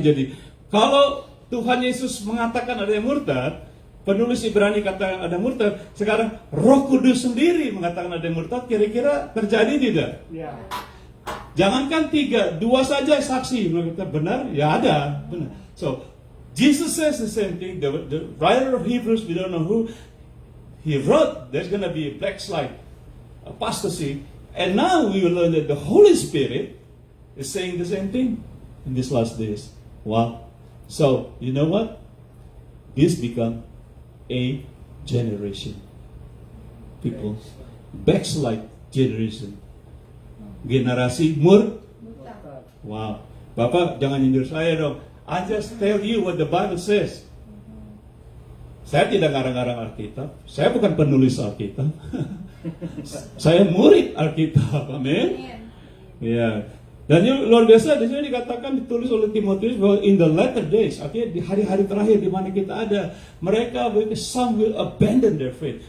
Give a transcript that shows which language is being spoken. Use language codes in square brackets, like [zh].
[id] Jadi kalau Tuhan Yesus mengatakan ada yang murtad, penulis Ibrani katakan ada murtad, sekarang Roh Kudus sendiri mengatakan ada yang murtad, kira-kira terjadi tidak? Ya. Jangankan 3, 2 saja saksi mereka benar, ya ada benar. [en] So Jesus says the same thing. The writer of Hebrews, we don't know who, he wrote there's gonna be a backslide, apostasy, and now we will learn that the Holy Spirit is saying the same thing in these last days. Wow. So, you know what? This become a generation. People, backslide generation. [id] Generasi Murtad. wow. Bapak jangan nyindir saya dong. [en] I just tell you what the Bible says. [id] Saya tidak ngarang-ngarang Alkitab. Saya bukan penulis Alkitab. Saya murid Alkitab. Amin. Ya. Dan yang luar biasa di sini dikatakan, ditulis oleh Timotius bahwa [en] in the latter days, [id] artinya di hari-hari terakhir di mana kita ada, mereka, [en] some will abandon their faith.